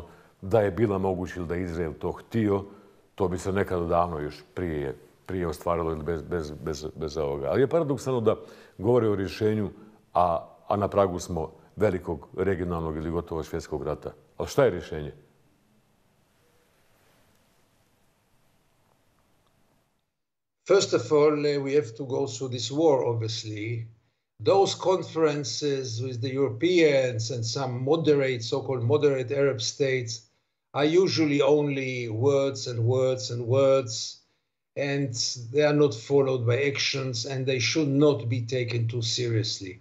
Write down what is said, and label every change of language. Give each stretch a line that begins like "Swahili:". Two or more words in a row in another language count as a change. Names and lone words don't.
Croatian: Da je bila moguće ili da je Izrael to htio, to bi se nekada davno još prije ostvarilo ili bez ovoga. Ali je paradoksalno da govore o rješenju, a na pragu smo velikog regionalnog ili gotovo svjetskog rata. Ali šta je rješenje?
English: First of all, we have to go through this war, obviously. Those conferences with the Europeans and some moderate, so-called moderate Arab states are usually only words and words and words, and they are not followed by actions, and they should not be taken too seriously.